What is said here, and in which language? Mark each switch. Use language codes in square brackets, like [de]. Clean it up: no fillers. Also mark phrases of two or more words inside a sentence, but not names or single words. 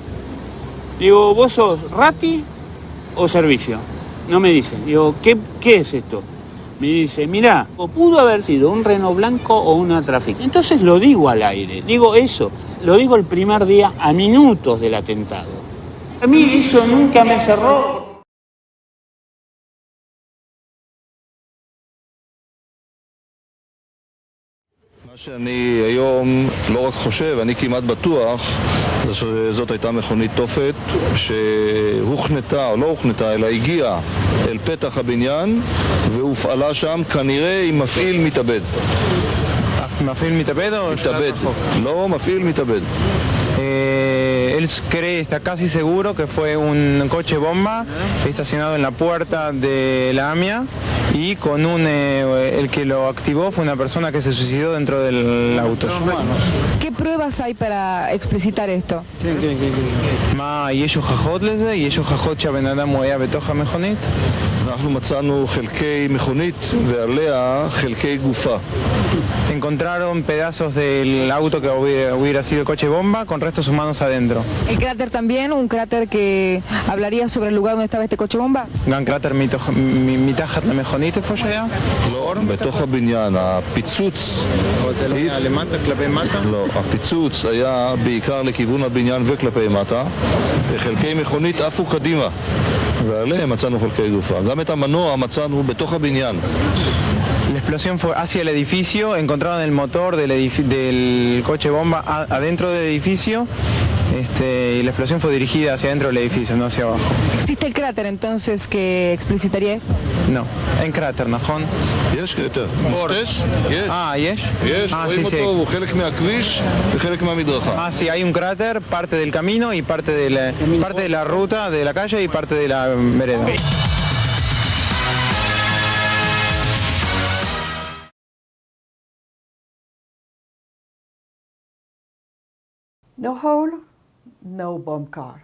[es] Digo, ¿vos sos Ratti o servicio? No me dicen. Digo, ¿qué es esto? me dice, mirá, pudo haber sido un Renault blanco o una Traffic. Entonces lo digo al aire, digo eso, lo digo el primer día a minutos del atentado. A mí eso nunca me cerró. [he] מה שאני היום לא רק חושב, אני כמעט בטוח שזאת הייתה מכונית תופת שהוכנתה או לא הוכנתה אלא הגיעה אל פתח הבניין והופעלה שם כנראה עם מפעיל מתאבד. ¿Mafil מתאבד o מתאבד, לא מפעיל מתאבד. [es] Él cree, está casi seguro que fue un coche bomba estacionado en la puerta de la AMIA y con el que lo activó fue una persona que se suicidó dentro del auto. ¿Qué pruebas hay para explicitar esto? [he] מה, יש הוכחות לזה? יש הוכחות שהבן אדם הוא היה בתוך המכונית? אנחנו מצאנו חלקי מכונית ועליה חלקי גופה. [es] Encontraron pedazos del auto que hubiera sido el coche bomba con restos humanos adentro. ¿El cráter también? ¿Un cráter que hablaría sobre el lugar donde estaba este coche bomba? [he] גם קראטר מתחת למכונית איפה שהיה? לא, בתוך הבניין. הפיצוץ... זה לא היה למטה, כלפי מטה? לא, הפיצוץ היה בעיקר לכיוון הבניין וכלפי מטה. חלקי מכונית עפו קדימה, ועליהם מצאנו חלקי גופה. גם את המנוע מצאנו בתוך הבניין. [es] La explosión fue hacia el edificio, encontraron el motor del coche bomba adentro del edificio y la explosión fue dirigida hacia adentro del edificio, no hacia abajo. ¿Existe el cráter entonces que explicitaría esto? No, en cráter, [he] נכון? יש קטע. יש? יש? יש, רואים אותו, הוא חלק מהכביש וחלק מהמדרכה. [es] Sí, hay un cráter, parte del camino y parte de la ruta de la calle y parte de la vereda. [en] No hole, no bomb car.